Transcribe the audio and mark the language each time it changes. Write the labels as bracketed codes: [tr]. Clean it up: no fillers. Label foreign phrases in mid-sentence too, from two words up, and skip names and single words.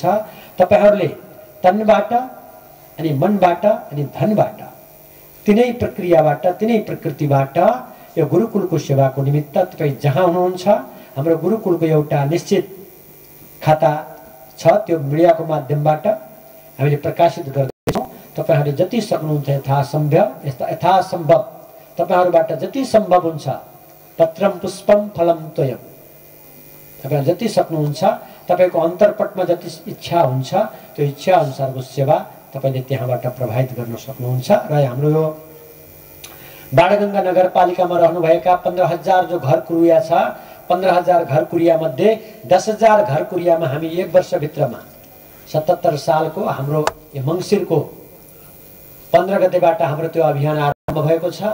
[ne] तपाईहरुले तनबाट अनि मनबाट अनि धनबाट, तिनै प्रक्रियाबाट, तिनै प्रकृतिबाट यो गुरुकुलको सेवाको निमित्त तपाई जहाँ हुनुहुन्छ, हाम्रो गुरुकुलको एउटा निश्चित खाता छ, त्यो मिडियाको माध्यमबाट हामीले प्रकाशित गर्दैछौं। तपाईहरुले जति सक्नुहुन्छ यथासम्भव तपाईहरुबाट जति सम्भव हुन्छ, [sa] पत्रम पुष्पम फलम तोयम, [ne] तपाईहरु जति सक्नुहुन्छ, तपाईको अन्तरपटमा जति इच्छा हुन्छ त्यो इच्छा अनुसारको सेवा तपाईले त्यहाँबाट प्रभावित गर्न सक्नुहुन्छ। र हाम्रो यो बाणगंगा नगरपालिकामा रहनुभएका 15,000 जो घर कुरिया छ, 15,000 घर कुरिया मध्ये 10,000 घर कुरियामा हामी 1 वर्ष भित्रमा 77 सालको हाम्रो मंसिरको 15 गतेबाट हाम्रो त्यो अभियान आरम्भ भएको छ।